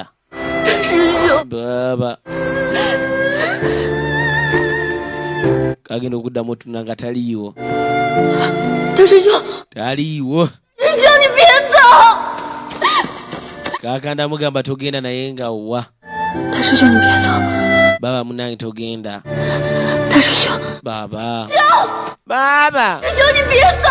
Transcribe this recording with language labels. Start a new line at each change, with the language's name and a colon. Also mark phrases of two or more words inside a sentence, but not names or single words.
Chinese: 师兄，
Ganda: baaba kagenda okuddamu otuna nga taliiwo
Chinese: 大师兄，
Ganda: taliiwo
Chinese: 师兄，你别走！
Ganda: kakanda mugamba togenda naye nga wa
Chinese: 大师兄，你别走，
Ganda: baba munange togenda
Chinese: 大师兄，
Ganda: baba baba
Chinese: 师兄，你别走！